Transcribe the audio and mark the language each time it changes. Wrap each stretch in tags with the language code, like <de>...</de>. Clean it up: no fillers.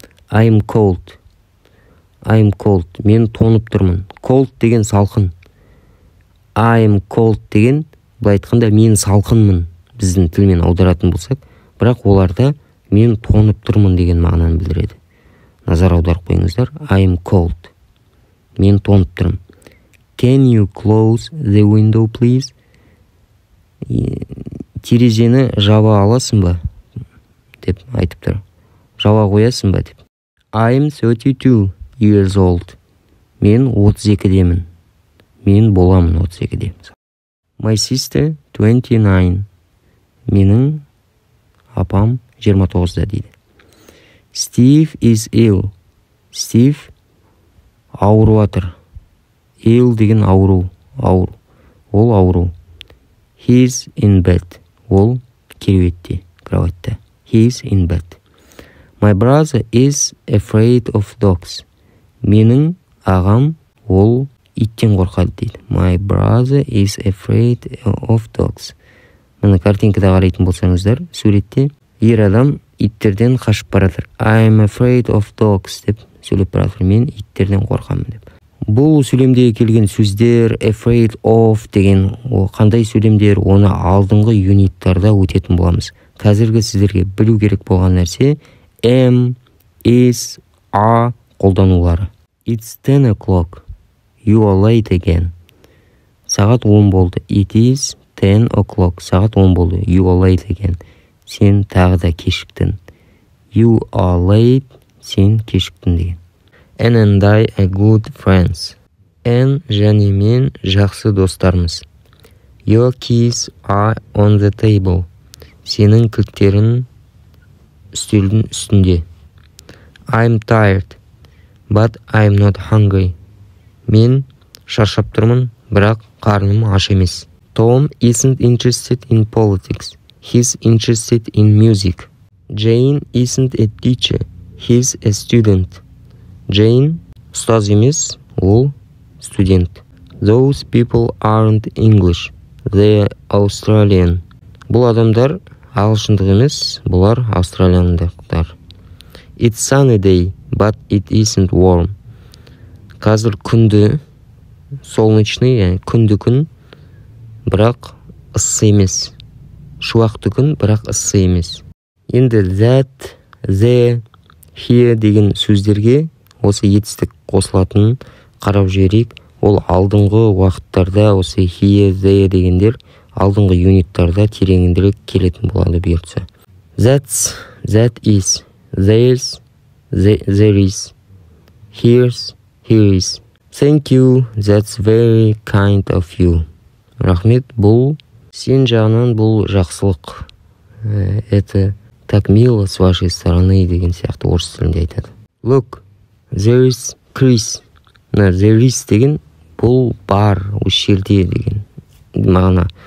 <en>I'm cold. I'm cold.</en> <kk>Мен тонып тұрмын. Cold деген салқын.</kk> <en>I'm cold</en> <kk>деген былай айтқанда мен салқынмын. Біздің тілмен аударатын болсақ, бірақ оларда мен тонып тұрмын деген мағынаны білдіреді. Назар аударып қойыңыздар.</kk> <en>I'm cold.</en> <kk>Мен тонып тұрмын.</kk> <en>Can you close the window, please?</en> <kk>Терезені жаба аласың ба? Деп айтып тұр. Жаба қоясың ба деп.</kk> <en>I'm 32 years old.</en> <kk>Мен 32-демін. Мен боламын 32-де.</kk> <en>My sister 29.</en> <kk>Менің апам 29-да дейді.</kk> <en>Steve is ill.</en> <kk>Steve ауырып жатыр. Ill деген ауру. Ол ауру.</kk> <en>He's in bed.</en> <kk>Ол кереуетте, кроватьта.</kk> <en>He's in bed. My brother is afraid of dogs.</en> <kk>Менің ағам ол иттен қорқады дейді.</kk> <en>My brother is afraid of dogs.</en> <kk>Мына картинкада қарайтын болсаңыздар, суретте ер адам иттерден қашып баратыр.</kk> <en>I'm afraid of dogs</en> <kk>деп сөйлеп баратыр. Мен иттерден қорқамын деп. Бұл сөйлемдегі келген сөздер afraid of деген қандай сөйлемдер, оны алдыңғы юниттарда өтетін боламыз. Қазіргі сіздерге білу керек болған нәрсе am, is, are қолданулары.</kk> <en>It's 10 o'clock. You are late again.</en> <kk>Сағат 10 болды.</kk> <en>It is 10 o'clock.</en> <kk>Сағат 10 болды.</kk> <en>You are late again.</en> <kk>Сен тағы да кешіктің.</kk> <en>You are late.</en> <kk>Сен кешіктің деген.</kk> <en>Anne and I are good friends.</en> <kk>Anne және мен жақсы достармыз.</kk> <en>Your keys are on the table.</en> <kk>Сенің кілттерің үстелдің үстінде.</kk> <en>I'm tired, but I'm not hungry.</en> <kk>Мен шаршап тұрмын, бірақ қарным аш емес.</kk> <en>Tom isn't interested in politics. He's interested in music. Jane isn't a teacher. He's a student.</en> <kk>Jane ұстаз емес, ол студент.</kk> <en>Those people aren't English. They're Australian.</en> <kk>Бұл адамдар ағылшындық емес, бұлар австралияндықтар.</kk> <en>It's sunny day, but it isn't warm.</en> <kk>Қазір күнді, солнечный, яғни күнді күн, бірақ ыссы емес. Шуақты күн, бірақ ыссы емес. Енді that, the, here деген сөздерге осы етістік қосылатын қарап жіберейік. Ол алдыңғы уақыттарда осы here, there дегендер алдыңғы юниттарда тереңіндірек келетін болады бұйыртса.</kk> <en>That's, that is, there's, there is, here's, here is. Thank you, that's very kind of you.</en> <kk>Рахмет, бұл сен жағынан бұл жақсылық.</kk> <ru>Это так мило с вашей стороны</ru> <kk>деген сияқты орыс тілінде айтады.</kk> <en>Look, there is Chris. There is</en> <kk>деген бұл бар, осы жерде деген мағына.</kk>